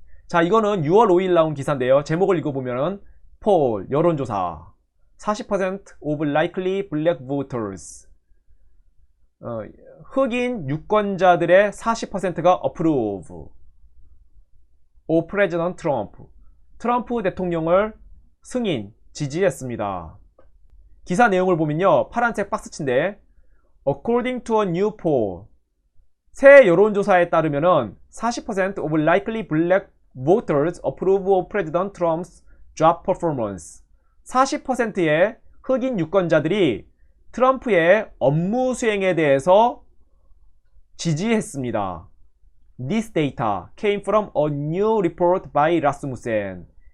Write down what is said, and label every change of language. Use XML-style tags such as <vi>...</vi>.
<ko>자, 이거는 6월 5일 나온 기사인데요. 제목을 읽어보면은 폴 여론조사</ko> <en>40% of likely black voters,</en> <ko>흑인 유권자들의 40%가</ko> <en>approve of President Trump,</en> <ko>트럼프 대통령을 승인, 지지했습니다. 기사 내용을 보면요, 파란색 박스치인데</ko> <en>According to a new poll,</en> <ko>새 여론조사에 따르면은</ko> <en>40% of likely black voters approve of President Trump's job performance.</en> <ko>40%의 흑인 유권자들이 트럼프의 업무 수행에 대해서 지지했습니다.</ko> <en>This data came from a new report by 라스무센.</en>